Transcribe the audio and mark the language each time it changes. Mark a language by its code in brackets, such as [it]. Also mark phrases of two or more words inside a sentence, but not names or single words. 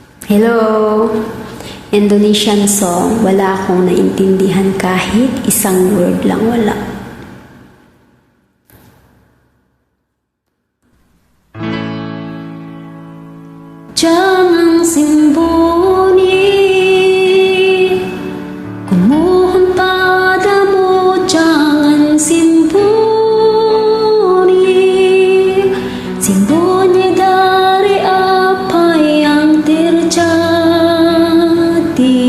[tl] Hello! [en] Indonesian song, [tl] wala akong naintindihan kahit isang word lang, wala. [id] Jangan sembunyi, ku mohon padamu jangan sembunyi, sembunyi dari apa yang terjadi.